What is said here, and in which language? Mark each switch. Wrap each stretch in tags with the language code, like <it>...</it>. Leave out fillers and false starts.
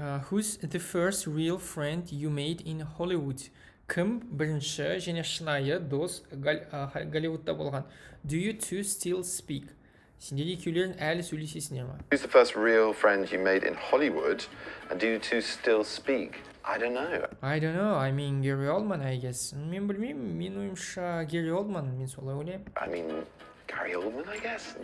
<en>Who's the first real friend you made in Hollywood?</en> <kk>Кім бірінші және шынайы дос Голливудта болған?</kk> <en>Do you two still speak?</en> <kk>Сендер екеулерің әлі сөйлесесіңдер ме?</kk> <en>Who's the first real friend you made in Hollywood? And do you two still speak? I don't know. I mean, Gary Oldman, I guess.</en> <kk>Мен білмеймін, мен ойымша Gary Oldman, мен солай ойлаймын.</kk> <en>I mean, Gary Oldman, I guess.</en>